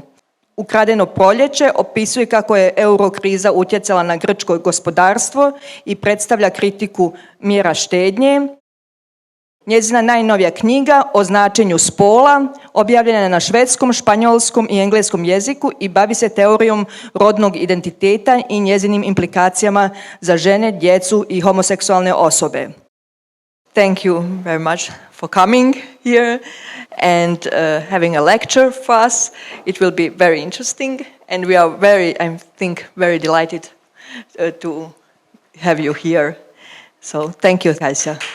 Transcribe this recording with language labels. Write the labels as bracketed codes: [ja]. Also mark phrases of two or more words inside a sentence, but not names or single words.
[hr] Ukradeno proljeće opisuje kako je eurokriza utjecala na grčko gospodarstvo i predstavlja kritiku mjera štednje. Njezina najnovija knjiga o značenju spola objavljena je na švedskom, španjolskom i engleskom jeziku i bavi se teorijom rodnog identiteta i njezinim implikacijama za žene, djecu i homoseksualne osobe. [en] Thank you very much for coming here and having a lecture for us. It will be very interesting and we are I think, very delighted to have you here. So thank you, Kajsa.